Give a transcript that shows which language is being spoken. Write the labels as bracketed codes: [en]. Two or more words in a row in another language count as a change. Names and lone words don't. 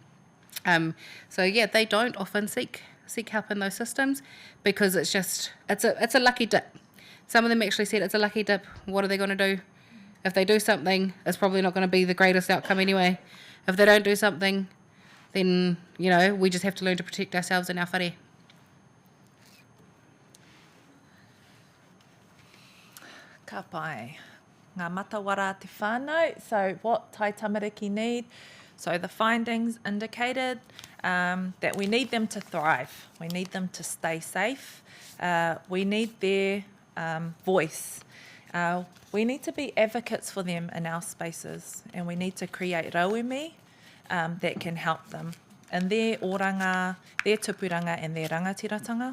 [en] They don't often seek help in those systems because it's a lucky dip. Some of them actually said it's a lucky dip. What are they going to do? If they do something, it's probably not going to be the greatest outcome anyway. If they don't do something, then, we just have to learn to protect ourselves and our whare. [mi] Ka pai. Ngā matawara te whānau. [en] So what Taitamariki need? So the findings indicated that we need them to thrive. We need them to stay safe. We need their voice. We need to be advocates for them in our spaces, and we need to create rauemi that can help them in their oranga, their tupuranga and their rangatiratanga.